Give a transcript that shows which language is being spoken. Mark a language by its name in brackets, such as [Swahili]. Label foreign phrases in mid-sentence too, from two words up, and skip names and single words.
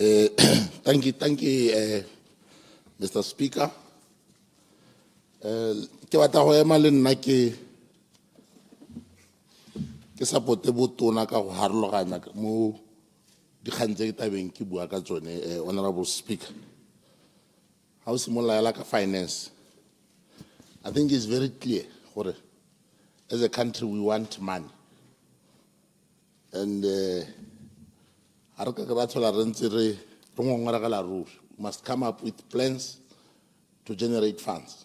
[English] Thank you, Mr. Speaker. [Tswana] Ke batla go ema le nna ke support botona ka go harologanya mo dikgang tse ke tabeng ke bua ka tsone, [English] Honorable Speaker. How similar like a finance? I think it's very clear. As a country, we want money. And we must come up with plans to generate funds.